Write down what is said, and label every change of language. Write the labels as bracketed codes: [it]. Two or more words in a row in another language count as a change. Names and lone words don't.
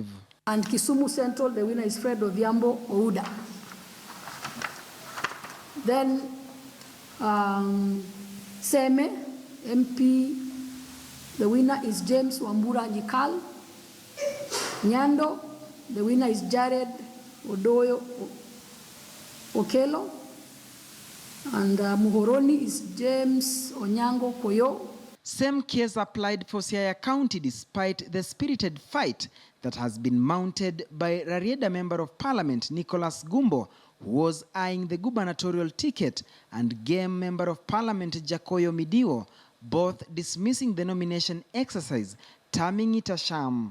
[en] And Kisumu Central, the winner is Fred Odhiambo Ouda. Then Seme, MP, the winner is James Wambura Njikal. Nyando, the winner is Jared Odoyo Okelo. And Muhoroni is James Onyango Koyo. Same case applied for Siaya County despite the spirited fight that has been mounted by Rarieda Member of Parliament Nicholas Gumbo, who was eyeing the gubernatorial ticket, and Game Member of Parliament Jakoyo Midiwo, both dismissing the nomination exercise, terming it a sham.